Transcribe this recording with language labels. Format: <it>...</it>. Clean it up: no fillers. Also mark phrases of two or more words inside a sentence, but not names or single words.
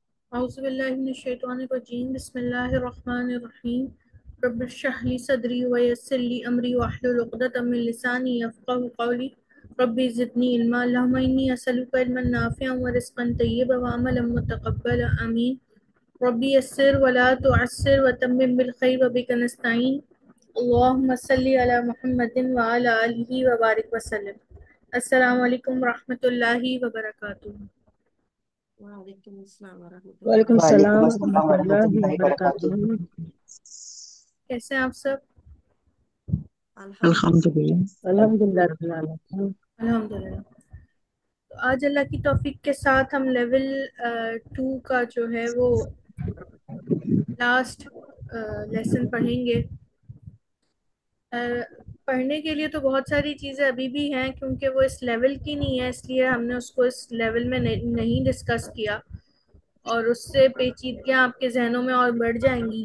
<ar>أعوذ بالله من الشيطان الرجيم بسم الله الرحمن الرحيم رب اشرح لي صدري ويسر لي أمري واحلل عقدة من لساني يفقهوا قولي رب زدني علما اللهم إني أسألك علما نافعا ورزقا طيبا وعملا متقبلا آمين رب يسر ولا تعسر وتمم بالخير وبك نستعين اللهم صل على محمد وعلى آله وبارك وسلم. السلام عليكم ورحمة الله وبركاته. وعليكم السلام ورحمة الله वालेकुम वबरकातुहू। सलाम وعليكم السلام वरहमतुल्लाहि ورحمة الله وبركاته. वबरकातुहू।</ar> <hi>कैसे हैं आप सब?</hi> <ar>अल्हम्दुलिल्लाह। अल्हम्दुलिल्लाह। الحمد لله رب العالمين. अल्हम्दुलिल्लाह।</ar> <hi>तो आज अल्लाह की तौफीक के साथ हम लेवल 2 का जो है वो</hi> <en>last lesson</en> <hi>पढ़ेंगे। अ, पढ़ने के लिए तो बहुत सारी चीज़ें अभी भी हैं, क्योंकि वो इस लेवल की नहीं है, इसलिए हमने उसको इस लेवल में नहीं डिस्कस किया और उससे पेचीदगियाँ आपके जहनों में और बढ़ जाएंगी।</hi>